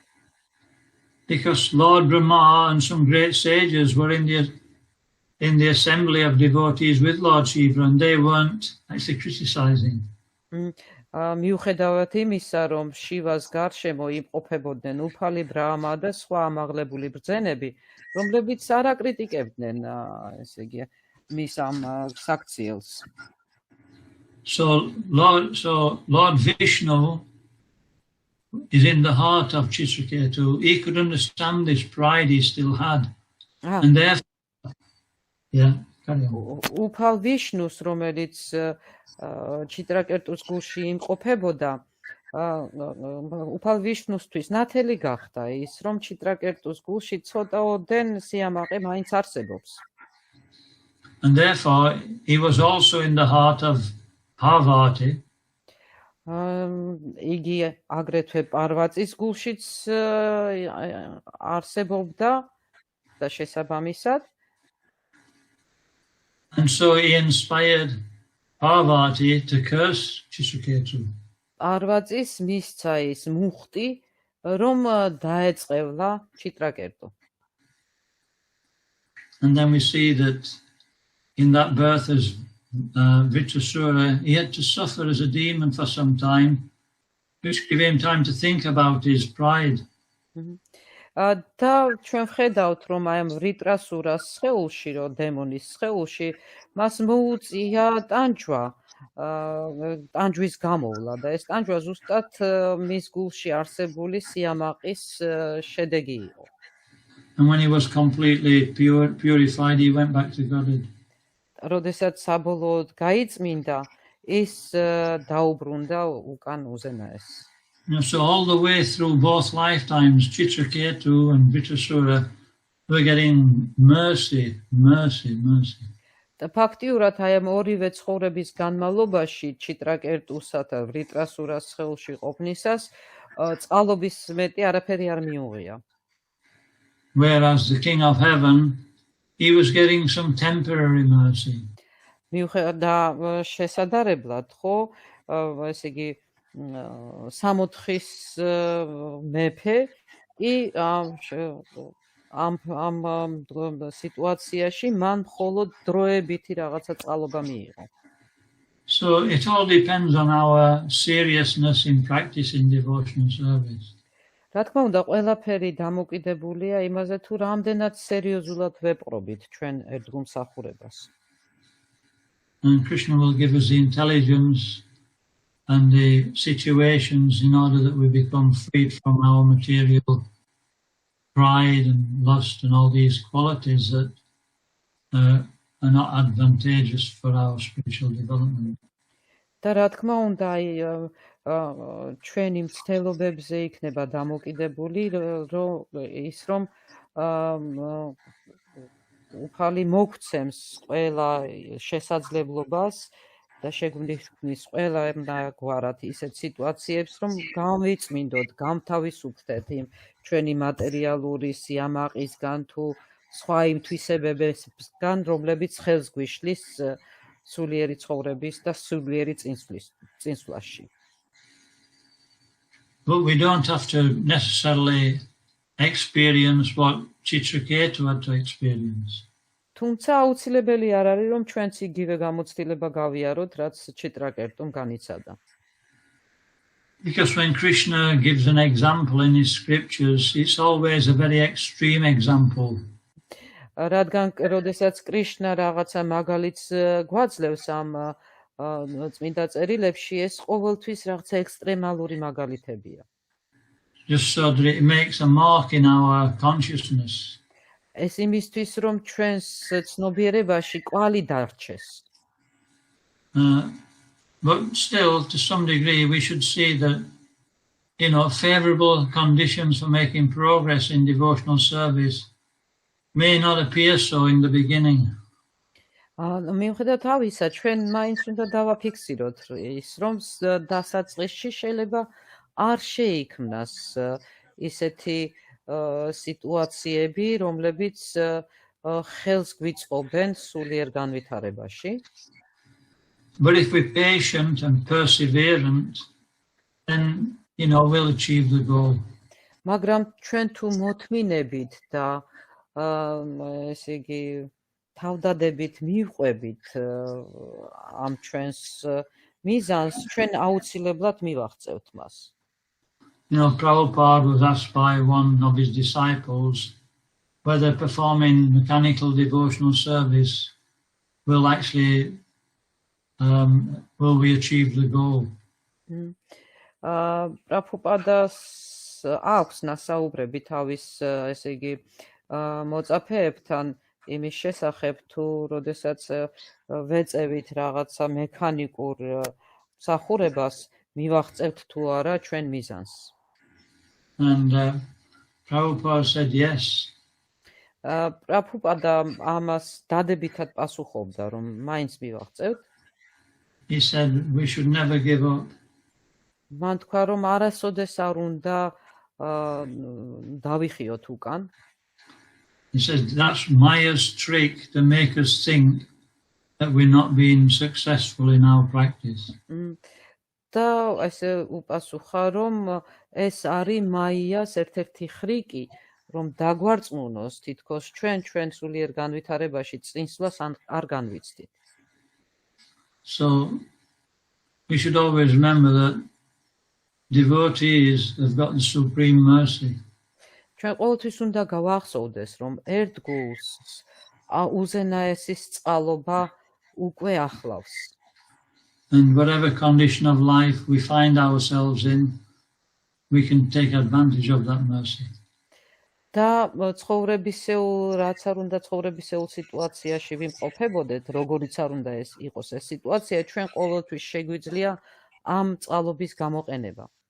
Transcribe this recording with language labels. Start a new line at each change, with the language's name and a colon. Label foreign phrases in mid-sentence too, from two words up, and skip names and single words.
English: Because Lord Brahma and some great sages were in the assembly of devotees with Lord Shiva, and they weren't actually criticizing.
Georgian: მიუხედავად იმისა, რომ შივას გარშემო იმყოფებოდნენ უფალი ბრაჰმა და სხვა ამაღლებული ბრძენები, რომლებიც არ აკრიტიკებდნენ ესე იგი მის ამ საქციელს.
English: So Lord Vishnu is in the heart of Chitraketu. He could understand this pride he still had. And therefore,
Georgian: უფალ ვიშნუს, რომელიც ჩიტრაკერტუს გულში იმყოფებოდა, უფალ ვიშნუსთვის ნათელი გახდა ის, რომ ჩიტრაკერტუს გულში ცოტაოდენ სიამაყე მაინც არსებობს.
English: And therefore, he was also in the heart of Parvati.
Georgian: იგი აგრეთვე პარვატის გულშიც არსებობდა და შესაბამისად.
English: And so he inspired Parvati to curse Chitraketu.
Georgian: პარვატის მისცა ის მუხტი, რომ დაეწყევლა ჩიტრაკერტუ.
English: And then we see that in that birth as Vitasura, he had to suffer as a demon for some time, which gave him time to think about his pride.
Georgian: და ჩვენ ვხედავთ, რომ აი ამ რიტრასურას სხეულში, რომ დემონის სხეულში, მას მოუწია ტანჯვა, ტანჯვის გამოვლა და ეს ტანჯვა ზუსტად მის გულში არსებული სიამაყის შედეგი იყო.
English: And when he was completely purified, he went back to Godhead.
Georgian: როდესაც საბოლოოდ გაიწმინდა, ის დაუბრუნდა უკან უზენაეს.
English: So all the way through both lifetimes, Chitraketu and Vitasura were getting mercy.
Georgian: და ფაქტიურად აი ამ ორივე ცხოვრების განმავლობაში ჩიტრაკერტუსა და ვრიტრასურას სხეულში ყოფნისას წყალობის მეტი არაფერი არ მიუღია.
English: Whereas the King of Heaven, he was getting some temporary mercy.
Georgian: მიუხედავად შესაძლებლად, ხო, ესე იგი სამოთხის მეფე კი ამ სიტუაციაში მან მხოლოდ დროებითი რაღაცა წყალობა მიიღო.
English: So it all depends on our seriousness in practicing devotional service.
Georgian: რა თქმა უნდა, ყველაფერი დამოკიდებულია იმაზე, თუ რამდენად სერიოზულად ვეპყრობით ჩვენ ერთგულმსახურებას.
English: And Krishna will give us the intelligence and the situations in order that we become freed from our material pride and lust and all these qualities that are not advantageous for our spiritual development.
Georgian: და რა თქმა უნდა, ჩვენი მცდელობებზე იქნება დამოკიდებული ის, რომ უფალი მოგცემს ყველა შესაძლებლობას და შეგვნიშნის ყველანაირად ისეთ სიტუაციებს, რომ გამვიწმინდოთ, გამთავისუფლდეთ იმ ჩვენი მატერიალური სიამაყისგან თუ სხვა იმ თვისებებისგან, რომლებიც ხელს გვიშლის სულიერი ცხოვრების და სულიერი წინსვლაში.
English: But we don't have to necessarily experience what Chitraketu had to experience.
Georgian: თუმცა აუცილებელი არ არის, რომ ჩვენც იგივე გამოცდილება გავიაროთ, რაც ჩიტრაკერტუმ განიცადა.
English: Because when Krishna gives an example in his scriptures, it's always a very extreme example.
Georgian: რადგან როდესაც კრიშნა რაღაცა მაგალითს გვაძლევს ამ წმინდა წერილებში, ეს ყოველთვის რაღაცა ექსტრემალური მაგალითებია.
English: Just so that it makes a mark in our consciousness.
Georgian: ეს იმისთვის, რომ ჩვენს ცნობიერებაში კვალი დარჩეს.
English: But still, to some degree, we should see that, favorable conditions for making progress in devotional service may not appear so in the beginning.
Georgian: მიუხედავად ამისა, ჩვენ მაინც უნდა დავაფიქსიროთ ის, რომ დასაწყისში შეიძლება არ შეიქმნას ისეთი სიტუაციები, რომლებიც ხელს გვიწყობენ სულიერ განვითარებაში.
English: But if we're patient and perseverant, then, we'll achieve the goal.
Georgian: მაგრამ ჩვენ თუ მოთმინებით და ესე იგი თავდადებით მივყვებით ამ ჩვენს მიზანს, ჩვენ აუცილებლად მივაღწევთ მას.
English: Prabhupada was asked by one of his disciples whether performing mechanical devotional service will actually will we achieve the goal.
Georgian: პრაბჰუპადას აქვს ნასაუბრები თავის ესე იგი მოწაფეებთან იმის შესახებ, თუ როდესაც ვეწევით რაღაცა მექანიკურ მსახურებას, მივაღწევთ თუ არა ჩვენ მიზანს.
English: And Prabhupada said yes.
Georgian: პრაბჰუპადა ამას დადებითად პასუხობდა, რომ მაინც მივაღწევთ.
English: He said we should never give up.
Georgian: მან თქვა, რომ არასოდეს არ უნდა დავიხიოთ უკან.
English: He said that's Maya's trick to make us think that we're not being successful in our practice.
Georgian: და ესე უპასუხა, რომ ეს არის მაიას ერთ-ერთი ხრიკი, რომ დაგვარწმუნოს თითქოს ჩვენ სულიერ განვითარებაში წინსვლას არ განვიცდით.
English: So we should always remember that devotees have got the supreme mercy.
Georgian: ჩვენ ყოველთვის უნდა გავახსოვდეს, რომ ერთგულს უზენაესის წყალობა უკვე ახლავს.
English: And whatever condition of life we find ourselves in, we can take advantage of that mercy.
Georgian: და ცხოვრებისეულ, რაც არ უნდა ცხოვრებისეულ სიტუაციაში ვიმყოფებოდეთ, როგორიც არ უნდა ეს იყოს ეს სიტუაცია, ჩვენ ყოველთვის შეგვიძლია ამ წყალობის გამოყენება.